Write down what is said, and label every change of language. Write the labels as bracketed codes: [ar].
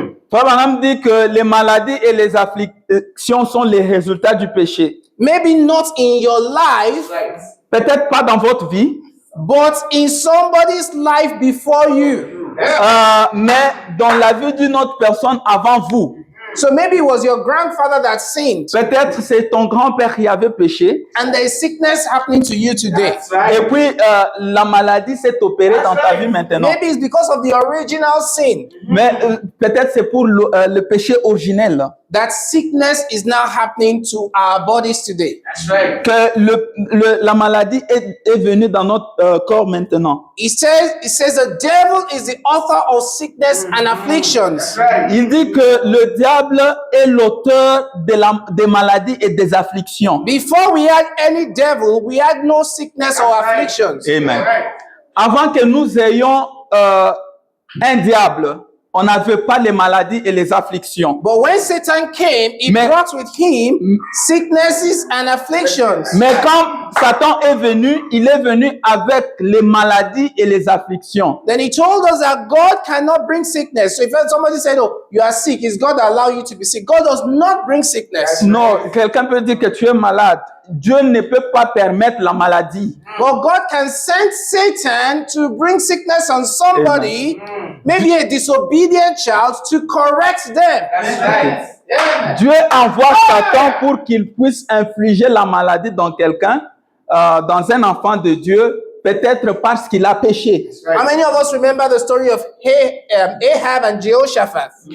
[fr] Frère Branham dit que les maladies et les afflictions sont les résultats du péché. [en] Maybe not in your life, [fr] Peut-être pas dans votre vie, [en] but in somebody's life before you. [fr] mais dans la vie d'une autre personne avant vous. [en] So maybe it was your grandfather that sinned, [fr] Peut-être c'est ton grand-père qui avait péché. [en] and there is sickness happening to you today. [fr] Et puis la maladie s'est opérée dans ta vie maintenant. [en] Maybe it's because of the original sin [fr] Mais peut-être c'est pour le péché originel [en] that sickness is now happening to our bodies today. [fr] que la maladie est venue dans notre corps maintenant. [en] It says the devil is the author of sickness and afflictions. [fr] Il dit que le diable est l'auteur des maladies et des afflictions. [en] Before we had any devil, we had no sickness or afflictions. Amen. [fr] Avant que nous ayons un diable, on n'avait pas les maladies et les afflictions. [en] But when Satan came, he [fr] Mais- [en] brought with him sicknesses and afflictions. [fr] Mais quand Satan est venu, il est venu avec les maladies et les afflictions. [en] Then he told us that God cannot bring sickness. So if somebody said, "Oh, you are sick," is God allow you to be sick? God does not bring sickness. [fr] Non, quelqu'un peut dire que tu es malade. Dieu ne peut pas permettre la maladie. [en] But God can send Satan to bring sickness on somebody, maybe a disobedient child, to correct them. [fr] Dieu envoie Satan pour qu'il puisse infliger la maladie dans quelqu'un, dans un enfant de Dieu, peut-être parce qu'il a péché. [en] How many of us remember the story of Ahab and Jehoshaphat?